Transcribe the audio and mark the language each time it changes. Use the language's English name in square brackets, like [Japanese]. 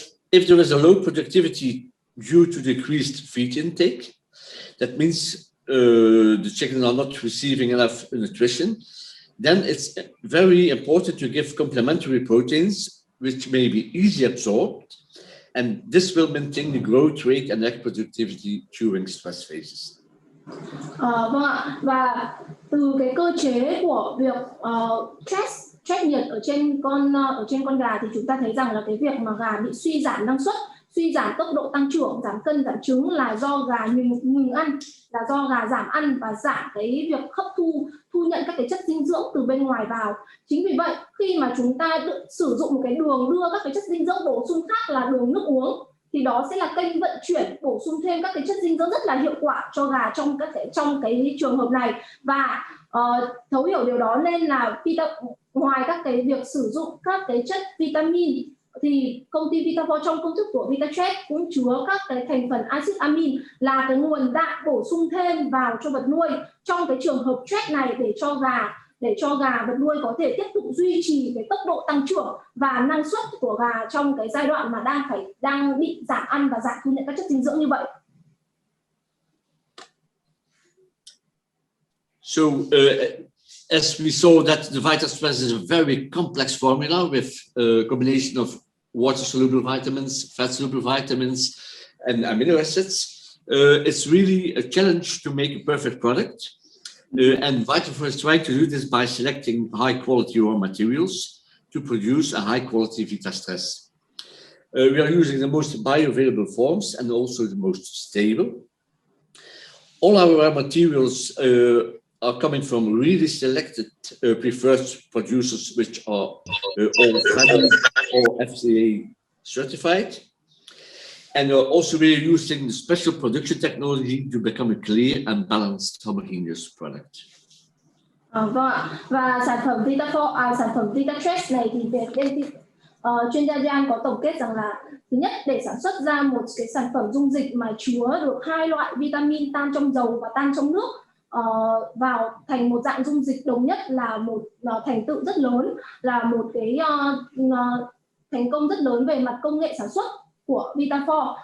[English] If there is a low productivity due to decreased feed intake, that means the chicken are not receiving enough nutrition, then it's very important to give complementary proteins which may be easy absorbed, and this will maintain the growth rate and egg productivity during stress phases. [Vietnamese] Vâng ạ, và từ cái cơ chế của việc stress nhiệt ở trên con gà thì chúng ta thấy rằng là cái việc mà gà bị suy giảm năng suất, suy giảm tốc độ tăng trưởng, giảm cân, giảm trứng là do gà ngừng ăn, là do gà giảm ăn và giảm cái việc thu nhận các cái chất dinh dưỡng từ bên ngoài vào. Chính vì vậy khi mà chúng ta sử dụng một cái đường đưa các cái chất dinh dưỡng bổ sung khác là đường nước uống, thì đó sẽ là kênh vận chuyển bổ sung thêm các cái chất dinh dưỡng rất là hiệu quả cho gà trong cái trường hợp này. Và thấu hiểu điều đó nên là ngoài các cái việc sử dụng các cái chất vitamin thì công ty Vitafor trong công thức của VitaCheck cũng chứa các cái thành phần axit amin là cái nguồn đạm bổ sung thêm vào cho vật nuôi trong cái trường hợp stress này, để cho gà vật nuôi có thể tiếp tục duy trì cái tốc độ tăng trưởng và năng suất của gà trong cái giai đoạn mà đang bị giảm ăn và giảm thu nhận các chất dinh dưỡng như vậy. [English] So as we saw that the VitaStress is a very complex formula with a combination of water-soluble vitamins, fat-soluble vitamins, and amino acids. It's really a challenge to make a perfect product. And Vitafor is trying to do this by selecting high-quality raw materials to produce a high-quality VitaStress. We are using the most bioavailable forms and also the most stable. All our raw materials are coming from really selected preferred producers, which are all FADO or FCA certified. And also we're using the special production technology to become a clear and balanced homogeneous product. [Vietnamese] Vâng ạ. Và sản phẩm VitaStress này thì chuyên gia Jan có tổng kết rằng là thứ nhất, để sản xuất ra một cái sản phẩm dung dịch mà chứa được hai loại vitamin tan trong dầu và tan trong nước vào thành một dạng dung dịch đồng nhất là một thành tựu rất lớn, là một cái thành công rất lớn về mặt công nghệ sản xuất của Vitafor.